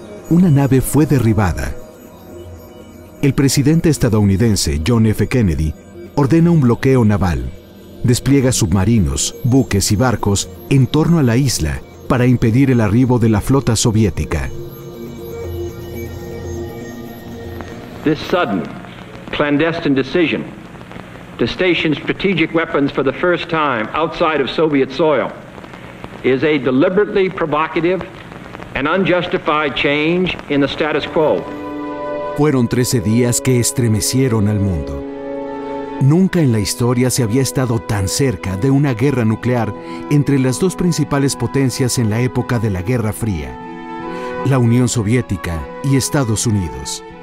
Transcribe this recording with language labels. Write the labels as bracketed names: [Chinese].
[Spanish] Una nave fue derribada. El presidente estadounidense John F. Kennedy ordena un bloqueo naval. Despliega submarinos, buques y barcos en torno a la isla para impedir el arribo de la flota soviética. [English] This sudden, clandestine decision to station strategic weapons for the first time outside of Soviet soil is a deliberately provocative and unjustified change in the status quo. [Spanish] Fueron 13 días que estremecieron al mundo. Nunca en la historia se había estado tan cerca de una guerra nuclear entre las dos principales potencias en la época de la Guerra Fría, la Unión Soviética y Estados Unidos.